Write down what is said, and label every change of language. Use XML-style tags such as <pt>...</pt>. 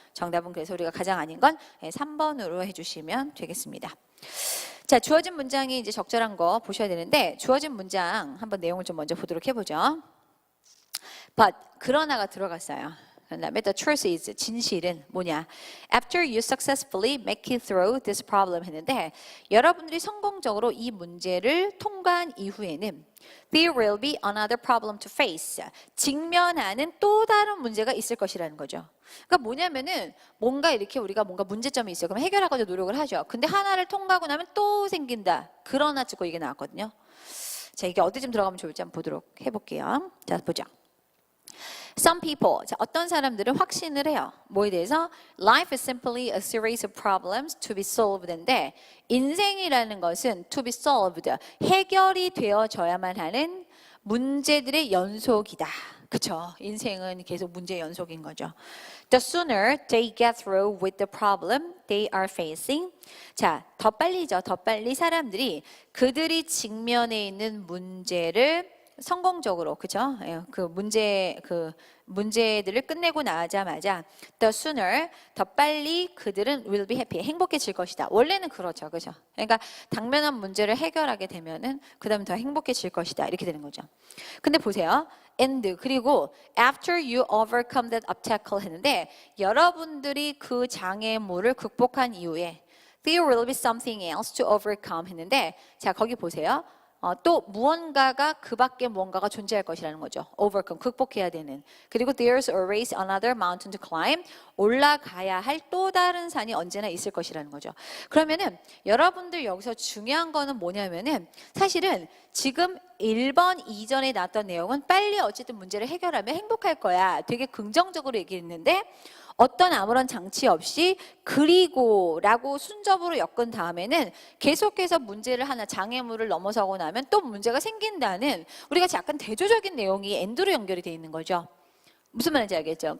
<ko>정답은 그래서 우리가 가장 아닌 건 3번으로 해주시면 되겠습니다. 자, 주어진 문장이 이제 적절한 거 보셔야 되는데 주어진 문장 한번 내용을 좀 먼저 보도록 해보죠. But 그러나가 들어갔어요. 그다음에</ko> <en>the truth is</en> <ko>진실은 뭐냐?</ko> <en>After you successfully make it through this problem</en> <ko>했는데 여러분들이 성공적으로 이 문제를 통과한 이후에는</ko> <en>there will be another problem to face.</en> <ko>직면하는 또 다른 문제가 있을 것이라는 거죠. 그러니까 뭐냐면은 뭔가 이렇게 우리가 뭔가 문제점이 있어요. 그럼 해결하고자 노력을 하죠. 근데 하나를 통과하고 나면 또 생긴다. 그러나 듣고 이게 나왔거든요. 자, 이게 어디쯤 들어가면 좋을지 한번 보도록 해볼게요. 자, 보죠. Some people, 자, 어떤 사람들은 확신을 해요. 뭐에 대해서?</ko> <en>Life is simply a series of problems to be solved인데</en> <ko>인생이라는 것은</ko> <en>to be solved,</en> <ko>해결이 되어져야만 하는 문제들의 연속이다. 그쵸? 인생은 계속 문제의 연속인 거죠.</ko> <en>The sooner they get through with the problem they are facing.</en> <ko>자, 더 빨리죠. 더 빨리 사람들이 그들이 직면해 있는 문제를 성공적으로 그죠? 그 문제들을 끝내고 나자마자 the sooner 더 빨리 그들은</ko> <en>will be happy</en> <ko>행복해질 것이다. 원래는 그렇죠, 그죠? 그러니까 당면한 문제를 해결하게 되면은 그다음 더 행복해질 것이다 이렇게 되는 거죠. 근데 보세요.</ko> <en>and 그리고 after you overcome that obstacle</en> <ko>했는데 여러분들이 그 장애물을 극복한 이후에</ko> <en>there will be something else to overcome 했는데 자 거기 보세요.</en> <ko>또 무언가가 그 밖에 무언가가 존재할 것이라는 거죠. overcome, 극복해야 되는.</ko> <en>그리고 there's always another mountain to climb.</en> <ko>올라가야 할 또 다른 산이 언제나 있을 것이라는 거죠. 그러면은 여러분들 여기서 중요한 거는 뭐냐면은 사실은 지금 1번 이전에 나왔던 내용은 빨리 어쨌든 문제를 해결하면 행복할 거야. 되게 긍정적으로 얘기했는데 어떤 아무런 장치 없이 그리고 라고 순접으로 엮은 다음에는 계속해서 문제를 하나 장애물을 넘어서고 나면 또 문제가 생긴다는 우리가 약간 대조적인 내용이 엔드로 연결이 돼 있는 거죠. 무슨 말인지 알겠죠?</ko>